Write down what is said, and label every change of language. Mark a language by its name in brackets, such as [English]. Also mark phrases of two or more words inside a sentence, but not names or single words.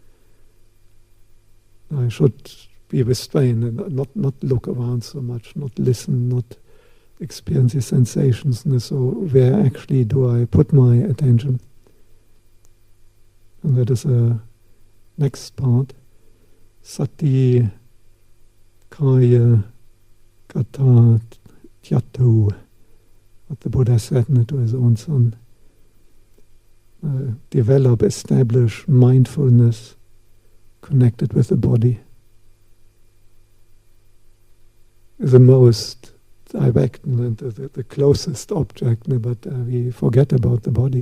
[English] I should be restrained and not look around so much, not listen, not experience the sensations. So where actually do I put my attention? And that is a next part. [Pali] Sati kaya kata tyatu, [English] what the Buddha said to his own son. Develop, establish mindfulness connected with the body. Is the most direct and the closest object, but we forget about the body.